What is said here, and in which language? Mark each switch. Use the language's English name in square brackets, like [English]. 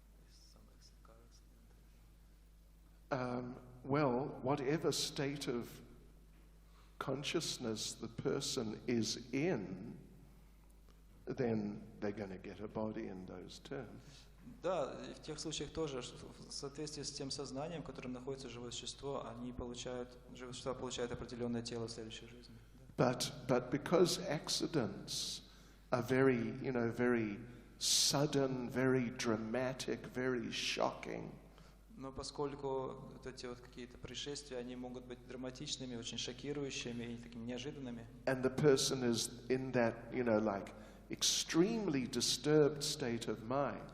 [English] Is some car accident? Well, whatever state of consciousness the person is in, then they're going to get a body in those terms. [Russian] Да, и в тех случаях тоже, в соответствии с тем сознанием, в котором находится живое существо, живое существо получает определенное тело в следующей жизни. [English] But because accidents are very, very sudden, very dramatic, very shocking, [Russian] Но поскольку вот эти вот какие-то происшествия, они могут быть драматичными, очень шокирующими и такими неожиданными. [English] and the person is in that, like extremely disturbed state of mind,